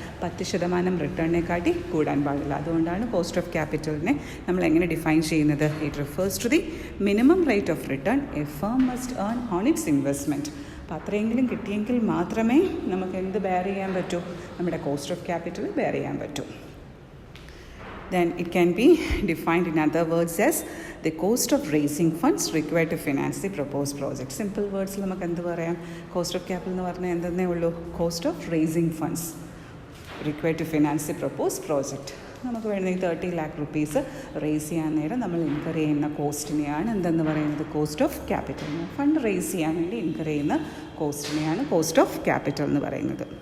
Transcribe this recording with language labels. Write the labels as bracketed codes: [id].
[ml] 10% റിട്ടേണിനെക്കാട്ടി കൂടാൻ പാടില്ല. അതുകൊണ്ടാണ് കോസ്റ്റ് ഓഫ് ക്യാപിറ്റലിനെ നമ്മൾ എങ്ങനെ ഡിഫൈൻ ചെയ്യുന്നത്? [en] It refers to the minimum rate of return a firm must earn on its investment. [ml] അപ്പോൾ അത്രയെങ്കിലും കിട്ടിയെങ്കിൽ മാത്രമേ നമുക്ക് എന്ത് ബെയർ ചെയ്യാൻ പറ്റൂ? നമ്മുടെ കോസ്റ്റ് ഓഫ് ക്യാപിറ്റൽ ബെയർ ചെയ്യാൻ പറ്റൂ. [en] Then it can be defined in other words as the cost of raising funds required to finance the proposed project. Simple words [ml] നമുക്ക് എന്ത് പറയാം? കോസ്റ്റ് ഓഫ് ക്യാപിറ്റൽ എന്ന് പറഞ്ഞാൽ എന്തെന്നേ ഉള്ളൂ? [en] Cost of raising funds required to finance the propose project. [ml] നമുക്ക് വേണ്ട 30 lakh rupees raise ചെയ്യാൻ നേരം നമ്മൾ ഇൻകർ ചെയ്യുന്ന കോസ്റ്റിനെയാണ് എന്തെന്ന് പറയുന്നത്? Cost of capital. Fund raise ചെയ്യാൻ വേണ്ടി ഇൻകർ ചെയ്യുന്ന കോസ്റ്റിനെയാണ് കോസ്റ്റ് ഓഫ് ക്യാപിറ്റൽ എന്ന് പറയുന്നത്.